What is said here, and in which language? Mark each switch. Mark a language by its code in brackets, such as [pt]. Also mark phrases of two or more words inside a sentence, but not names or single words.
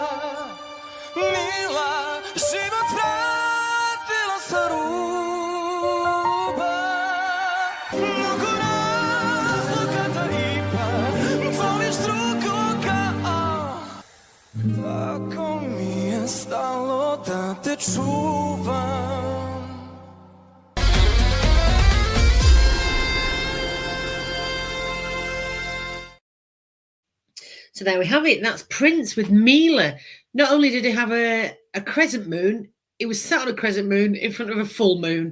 [sr] Mila, život vratila sa ruba. Mnogo razloga da ipak voliš drugoga. Tako mi je stalo da te čuvam. [en] So there we have it. That's Prince with Mila. Not only did he have a crescent moon, he was sat on a crescent moon in front of a full moon.